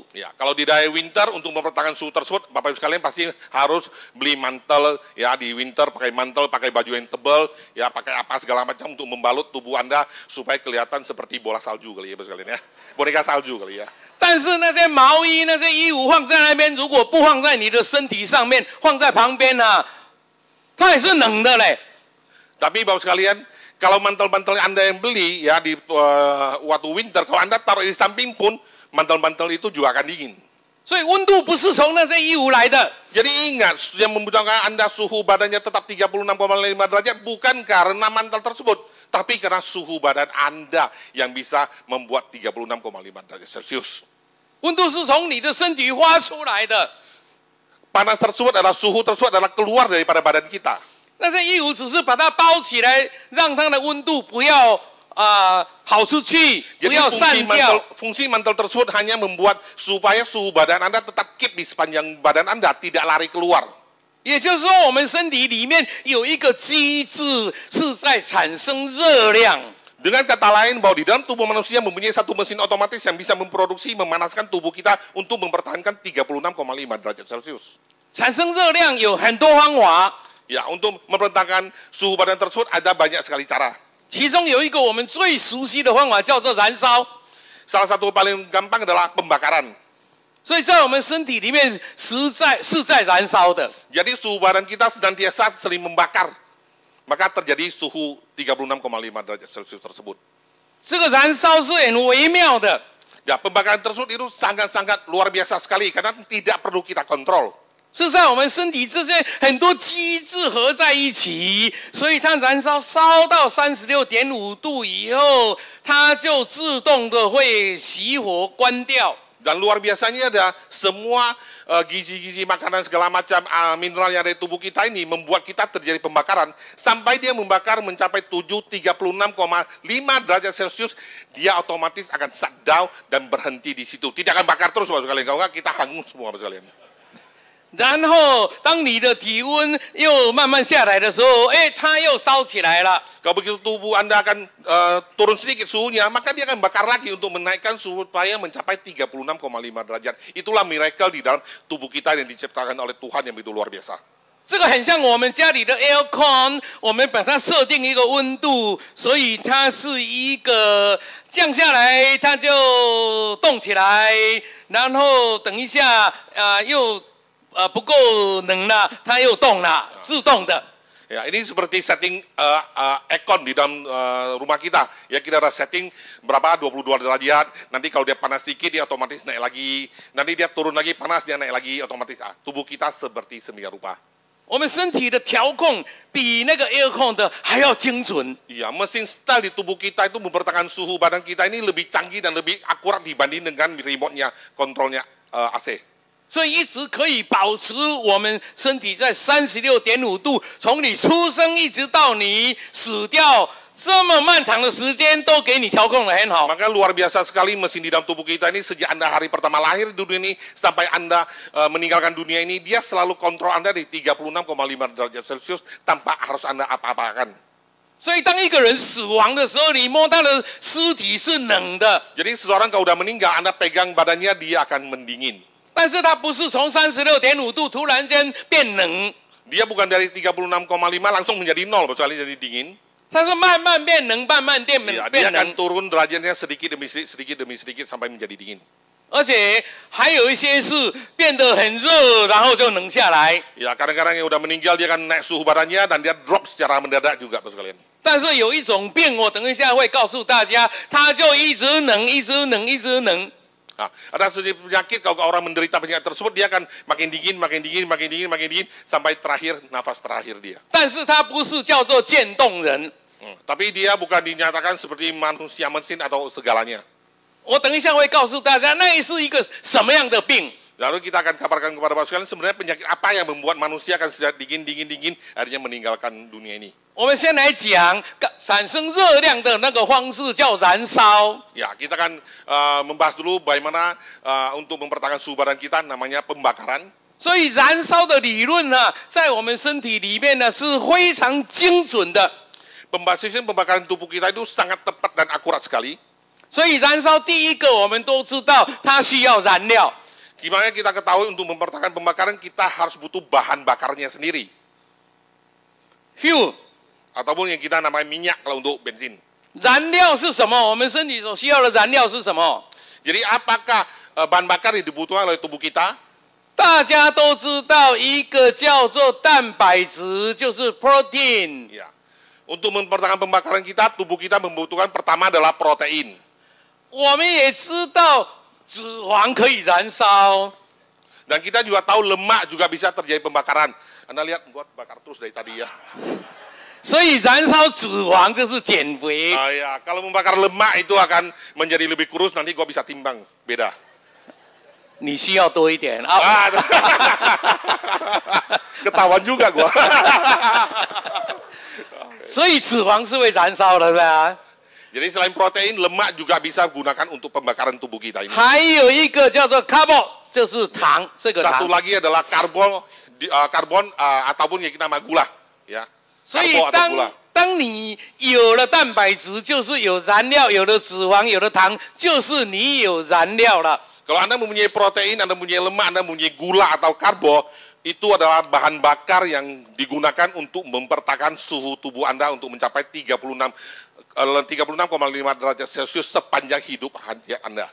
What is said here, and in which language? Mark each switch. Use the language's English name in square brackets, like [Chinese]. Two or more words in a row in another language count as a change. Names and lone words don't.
[Indonesian] Ya, kalau di daerah winter untuk mempertahankan suhu tersebut, Bapak Ibu sekalian pasti harus beli mantel ya di winter, pakai mantel, pakai baju yang tebal, ya pakai apa segala macam untuk membalut tubuh Anda supaya kelihatan seperti bola salju kali ya, Bapak sekalian ya. Boneka salju kali ya. [Chinese] 但是那些毛衣、那些衣服放在那边，如果不放在你的身体上面，放在旁边它也是冷的嘞。 [Indonesian] Tapi Bapak sekalian, kalau mantel-mantel Anda yang beli ya di waktu winter, kalau Anda taruh di samping pun, mantel-mantel itu juga akan dingin. [Chinese] 所以温度不是从那些衣服来的， [Indonesian] Jadi ingat, yang membutuhkan Anda suhu badannya tetap 36,5 derajat bukan karena mantel tersebut, tapi karena suhu badan Anda yang bisa membuat 36,5 derajat Celcius. [Chinese] 温度是从你的身体发出来的。 [Indonesian] Panas tersebut adalah suhu tersebut adalah keluar daripada badan kita. [Chinese] 那些衣服只是把它包起来，让它的温度不要跑出去，不 [Indonesian] Jadi [Chinese] 要散掉。 [Indonesian] fungsi mantel tersebut hanya membuat supaya suhu badan Anda tetap keep di sepanjang badan Anda, tidak lari keluar. [Chinese] 也就是说，我们身体里面有一个机制是在产生热量。 [Indonesian] Dengan kata lain bahwa di dalam tubuh manusia mempunyai satu mesin otomatis yang bisa memproduksi, memanaskan tubuh kita untuk mempertahankan 36,5 derajat Celcius. [Chinese] 产生热量有很多方法， [Indonesian] Ya, untuk mempertahankan suhu badan tersebut ada banyak sekali cara. [Chinese] 其中有一个我们最熟悉的方法叫做燃烧。 [Indonesian] Salah satu paling gampang adalah pembakaran. [Chinese] 所以在我们身体里面是在燃烧的。 [Indonesian] Jadi suhu badan kita senantiasa saling membakar. Maka terjadi suhu 36,5 derajat Celcius tersebut. [Chinese] 这个燃烧是很微妙的， [Indonesian] Ya, pembakaran tersebut itu sangat-sangat luar biasa sekali karena tidak perlu kita kontrol. [Chinese] 是在我们身体之间很多机制合在一起，所以它燃烧到36.5度以后，它就自动的会熄火关掉。 [Indonesian] Dan luar biasanya ada semua gizi-gizi makanan segala macam mineral yang ada di tubuh kita ini membuat kita terjadi pembakaran sampai dia membakar mencapai 36,5 derajat Celcius, dia otomatis akan shutdown dan berhenti di situ. Tidak akan bakar terus Bapak sekalian, kalau enggak kita hangus semua Bapak sekalian. [Chinese] 然后，当你的体温又慢慢下来的时候，它又烧起来了。 [Indonesian] Kalau begitu tubuh Anda akan turun sedikit suhunya, maka dia akan bakar lagi untuk menaikkan suhu supaya mencapai 36,5 derajat. Itulah miracle di dalam tubuh kita yang diciptakan oleh Tuhan yang begitu luar biasa. [Chinese] 这个很像我们家里的 aircon， 我们把它设定一个温度，所以它是一个降下来，它就动起来，然后等一下又不够冷了，它又动了，自动的。 [Indonesian] Ya, ini seperti setting aircon di dalam rumah kita. Ya, kita ada setting berapa 22 derajat. Nanti kalau dia panas sedikit dia otomatis naik lagi. Nanti dia turun lagi panas dia naik lagi otomatis. Tubuh kita seperti semikian rupa. [Chinese] 我们身体的调控比那个 aircon 的还要精准。 [Indonesian] Iya, mesin style di tubuh kita itu mempertahankan suhu badan kita ini lebih canggih dan lebih akurat dibanding dengan remote-nya, kontrolnya AC. [Chinese] 所以一直可以保持我们身体在36.5度，从你出生一直到你死掉，这么漫长的时间都给你调控得很好。 [Indonesian] Maka luar biasa sekali mesin di dalam tubuh kita ini sejak Anda hari pertama lahir di dunia ini sampai Anda meninggalkan dunia ini, dia selalu kontrol Anda di 36,5 derajat Celcius tanpa harus Anda apa-apakan. [Chinese] 所以当一个人死亡的时候，你摸他的尸体是冷的， [Indonesian] Jadi seseorang kalau udah meninggal, Anda pegang badannya, dia akan mendingin. [Chinese] 但是它不是从36.5度突然间变冷， [Indonesian] Dia bukan dari 36,5 langsung menjadi 0, kecuali jadi dingin. [Chinese] 它是慢慢变冷，慢慢变 [Indonesian] Ya, dia [Chinese] 变 [Indonesian] akan [Chinese] 冷。 [Indonesian] turun derajatnya sedikit demi sedikit sampai menjadi dingin. [Chinese] 而且还有一些是变得很热，然后就冷下来。 [Indonesian] Ya, kadang-kadang yang udah meninggal dia akan naik suhu badannya dan dia drop secara mendadak juga, Bapak sekalian. [Chinese] 但是有一种病，我等一下会告诉大家，它就一直冷，一直冷，一直冷。 [Indonesian] Nah, ada sejenis penyakit kalau orang menderita penyakit tersebut dia akan makin dingin, makin dingin, makin dingin, makin dingin sampai terakhir nafas terakhir dia. [Chinese] 但是它不是叫做渐冻人。 [Indonesian] Tapi dia bukan dinyatakan seperti manusia mesin atau segalanya. [Chinese] 我等一下会告诉大家，那是一个什么样的病。 [Indonesian] Lalu kita akan kabarkan kepada Bapak sekalian sebenarnya penyakit apa yang membuat manusia akan sejak dingin akhirnya meninggalkan dunia ini. [Chinese] 我们先来讲产生热量的那个方式，叫燃烧。 [Indonesian] Ya, kita akan membahas dulu bagaimana untuk mempertahankan suhu badan kita namanya pembakaran. [Chinese] 所以燃烧的理论呢，在我们身体里面呢是非常精准的。 [Indonesian] Sistem pembakaran tubuh kita itu sangat tepat dan akurat sekali. [Chinese] 所以燃烧第一个，我们都知道它需要燃料。 [Indonesian] Gimana kita ketahui untuk mempertahankan pembakaran kita harus butuh bahan bakarnya sendiri. Fuel， Ataupun yang kita namanya minyak kalau untuk bensin. [Chinese] 燃料是什么？我们身体所需要的燃料是什么？ [Indonesian] Jadi apakah bahan bakar yang dibutuhkan oleh tubuh kita? [Chinese] 大家都知道，一个叫做蛋白质，就是 protein。 [Indonesian] Ya. Untuk mempertahankan pembakaran kita, tubuh kita membutuhkan pertama adalah protein. [Chinese] 我们也知道脂肪可以燃烧， [Indonesian] Dan kita juga tahu lemak juga bisa terjadi pembakaran. Anda lihat, gua bakar terus dari tadi ya. [Chinese] 所以燃烧脂肪就是减肥。 [Indonesian] Ya, kalau membakar lemak itu akan menjadi lebih kurus, nanti gua bisa timbang. Beda. [Chinese] 你需要多一点啊。 [Indonesian] Ketahuan juga gua. [Chinese] 所以脂肪是会燃烧的，对吧？ [Indonesian] Jadi selain protein, lemak juga bisa gunakan untuk pembakaran tubuh kita ini. [Chinese] 还有一个叫做 carbo， 就是糖，这个 [Indonesian] Satu [Chinese] 糖。 [Indonesian] lagi adalah karbon ataupun yang kita nama gula, ya. [Chinese] 所以 [Indonesian] Karbo atau gula. [Chinese] 当你有了蛋白质，就是有燃料；有了脂肪，有了糖，就是你有燃料了。 [Indonesian] Kalau Anda mempunyai protein, Anda mempunyai lemak, Anda mempunyai gula atau karbo, itu adalah bahan bakar yang digunakan untuk mempertahankan suhu tubuh Anda untuk mencapai 36,5 derajat Celcius sepanjang hidup Anda.